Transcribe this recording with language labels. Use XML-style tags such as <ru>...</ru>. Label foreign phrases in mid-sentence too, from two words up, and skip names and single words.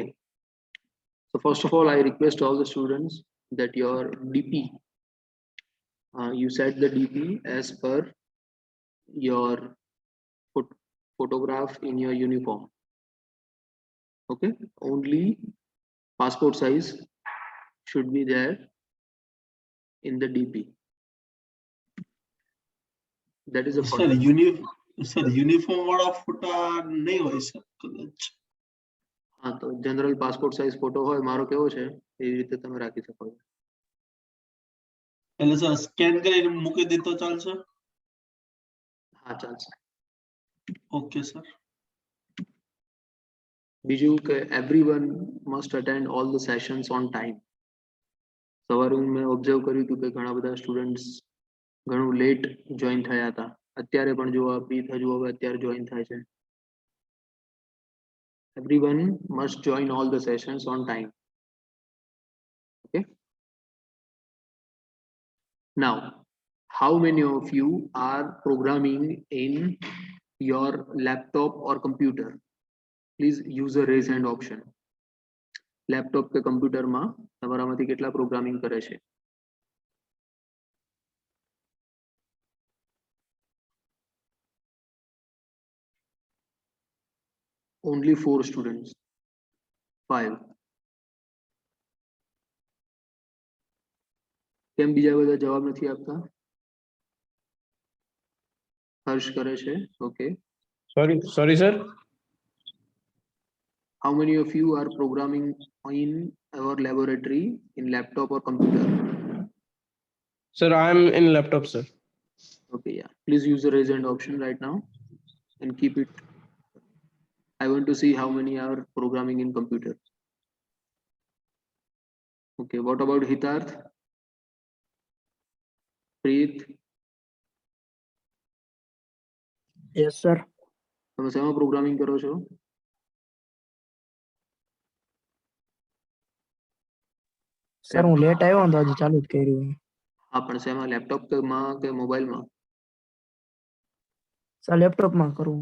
<en>So first of all, I request all the students that your DP, you set the DP as per your photograph in your uniform. Okay, only passport size should be there in the DP. That is a</en> <gu>સર યુનિફોર્મ વાળા ફોટા નહીં હોય સર કદાચ. હા, તો જનરલ પાસપોર્ટ સાઇઝ ફોટો હોય મારો કેવો છે એવી રીતે તમે રાખી શકો છો. એટલે સર સ્કેન કરીને મૂકી દીધો ચાલશે? હા, ચાલશે.</gu> <en>okay sir.</en> <gu>બીજું કે</gu> <en>everyone must attend all the sessions on time.</en> <gu>સવારે મેં ઓબ્ઝર્વ કર્યું હતું કે ઘણા બધા સ્ટુડન્ટ્સ ઘણું</gu> <en>late join</en> <gu>થયા હતા. અત્યારે પણ જો આપી હજુ હવે અત્યારે જોઈન થાય છે.</gu> <en>Everyone must join all the sessions on time. Okay. Now, how many of you are programming in your laptop or computer? Please use the raise hand option.</en> <gu>Laptop કે computer માં તમારામાંથી કેટલા પ્રોગ્રામિંગ કરે છે?</gu> <en>Only 4 students. 5.</en> <gu>કેમ બીજા બધા જવાબ નથી આપતા? હર્ષ કરે છે.</gu> <en>Okay. Sorry, sir. How many of you are programming in our laboratory in laptop or computer? Sir, I am in laptop, sir. Okay, yeah. Please use the raise hand option right now and keep it. I want to see how many are programming in computer. Okay, what about Hitarth? Preet? Yes, sir.</en> <gu>તમે શેમાં પ્રોગ્રામિંગ કરો છો? સર હું લેટ આવ્યો ને તો હજી ચાલુ જ કર્યું. હા, પણ શેમાં? લેપટોપ માં કે મોબાઈલમાં? સર લેપટોપમાં કરું.</gu>